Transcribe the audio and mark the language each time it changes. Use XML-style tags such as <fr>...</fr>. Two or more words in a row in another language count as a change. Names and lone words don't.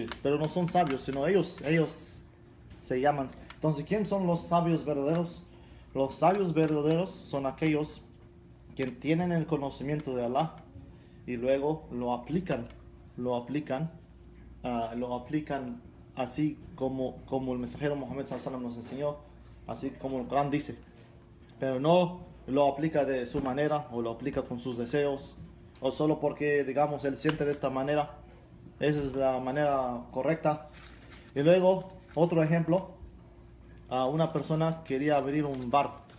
<es>Pero no son sabios, sino ellos se llaman. Entonces, ¿quién son los sabios verdaderos? Los sabios verdaderos son aquellos que tienen el conocimiento de Allah y luego lo aplican así como el mensajero Muhammad</es> <ar>صلى الله عليه وسلم</ar> <es>nos enseñó, así como el Corán dice. Pero no lo aplica de su manera o lo aplica con sus deseos o solo porque, digamos, él siente de esta manera. Esa es la manera correcta. Y luego, otro ejemplo, una persona quería abrir un bar.</es>